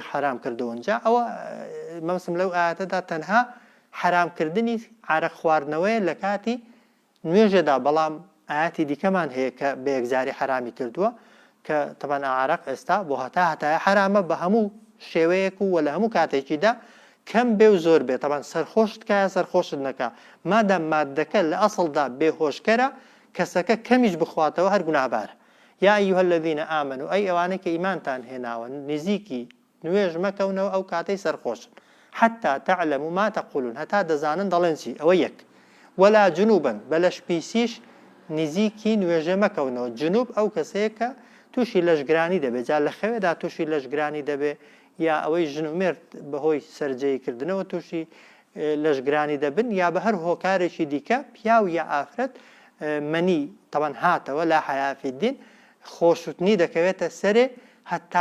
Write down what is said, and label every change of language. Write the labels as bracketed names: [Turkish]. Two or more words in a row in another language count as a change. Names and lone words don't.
[Central Kurdish] حرام کردەوە جا ئەوە مەبەستم لەو ئاەتەدا تەنها حرامکردنی عەرەق خواردنەوەیە لە کاتی نوێژەدا بەڵام ئاەتی دیکەمان هەیە کە بە یەکجاری حرامی کردووە کە تەبەن عەرەق ئێستا بۆ هەتایە حرامە بە هەموو شێوەیەک و لە هەموو کاتێکیدا کەم بێ و زۆر بێت تەبەن سەرخۆشت کایە سەرخۆشت نەکا مادەم مادەکە لە ئەسڵدا بێهۆشکەرە کەسەکە کەمیش بخواتەوە هەر گوناهبارە. [Arabic] یا ئەیها الذین ئامنوا [Central Kurdish] ئەی ئەوانەی کە ئیمانتان هێناوە نزیکی نوێژ مەکەونەوە ئەو کاتەی سەرخۆشن [Arabic] حتى تعلموا ما تقولون [Central Kurdish] هەتا دەزانن دەڵێن چی ئەوە یەک [Arabic] ولا جنوبا [Central Kurdish] بەلەش پیسیش نزیکی نوێژە مەکەونەوە. جنوب ئەو کەسەیە کە تووشی لەشگرانی دەبێت جا لە خەوێدا تووشی لەشگرانی دەبێت یا ئەوەی ژن و مێرد بەهۆی سەرجەیکردنەوە تووشی لەشگرانی دەبن یا بە هەر هۆکارێکی دیکە پیا و یا ئافرەت مەنی تەوەن هاتەوە [Arabic] لا حەیا فی الدین [Central Kurdish] خۆشوتنی دەکەوێتە سەرێ هەتا